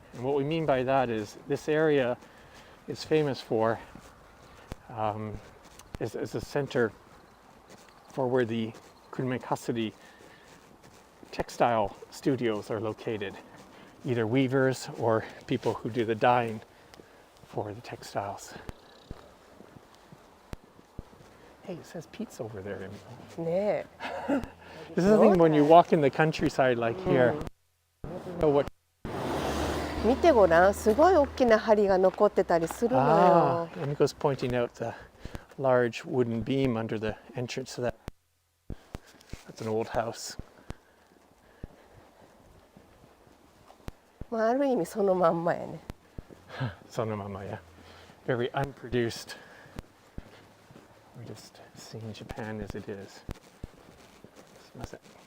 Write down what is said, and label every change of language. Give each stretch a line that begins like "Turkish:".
English: And what we mean by that is this area is famous for, is a center for where the Kurume Kasuri textile studios are located, either weavers or people who do the dyeing for the textiles. Hey, it says pizza over there. Emiko.
Japanese: ねえ。
English: This is the thing when you walk in the countryside like here. Oh, what?
Japanese: 見てごらん、すごい大きな針が残ってたりするの Ah, よ。
English: Emiko's pointing out the large wooden beam under the entrance to that. That's an old house.
Japanese: まあある意味そのまんまやね。
English: Sonomama, yeah. Very unproduced. We're just seeing Japan as it is.
Japanese: すいません.